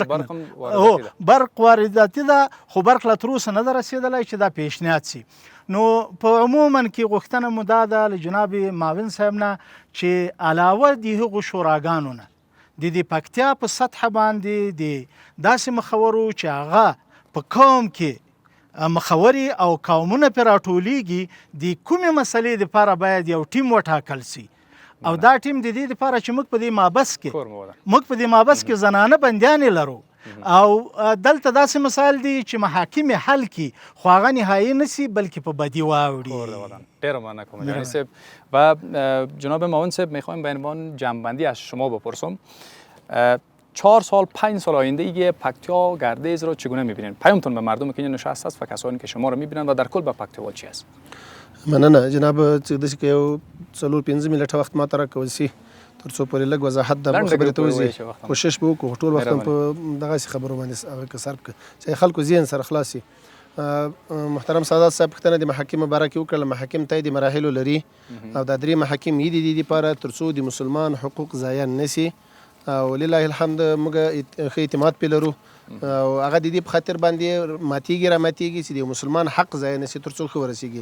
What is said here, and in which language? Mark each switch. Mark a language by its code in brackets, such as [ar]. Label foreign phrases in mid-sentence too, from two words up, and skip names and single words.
[ps] برق وارداتي ده خو برق لا تر اوسه نه ده رسېدلی چې دا پیشنهاد سي نو په عموما کې غوښتنه مو دا ده له جناب معاون صاحب نه چې علاوه د هغو شوراګانو نه د پکتیا په سطحه باندې د داسې مخورو چې هغه په قوم کې مخوري او قومونه پرې راټولیږي د کومې مسلې دپاره باید یو ټیم وټاکل سي او دا ټیم د دې لپاره چې موږ په دې مابس کې زنانه بندیانې لرو او دلته داسې مسایل دي چې محاکم حل کړي خو هغه نهایي نه سي بلکې په بدی واوړي ډېره مننه کوم جهانی صاحب و جناب معاون صاحب [fa] میخوایم به عنوان جنبندی از شما بپرسم 4 سال 5 سال آینده پکتیا گردیز رو چگونه میبینین؟ پیامتون به مردم که اینجا نشسته است و کسانی که شما رو میبینن و در کل به پکتیوال چی است؟ [ps] مننه جناب چې داسې که یو 4-5 منټه وخت ماته راکول شي تر څو پورې لږ وضاحت د خبرې ته وځي کوشش به وکړو ټول وخت په دغسې خبرو باندې هغه که صرف کړو چې خلکو ذهن سره خلاص شي محترم سادات صاحب پوښتنه د محاکم باره کې وکړله محاکم ته د مراحلو لري او دا 3 محاکم یې د دې دپاره تر څو د مسلمان حقوق ضایع نه سي او [ar] لله الحمد [ps] موږ ښه اعتماد پې لرو او هغه د دې په خاطر باندې ماتیږي را ماتیږي چې د مسلمان حق ځای نه شي تر څو ښه ورسیږي.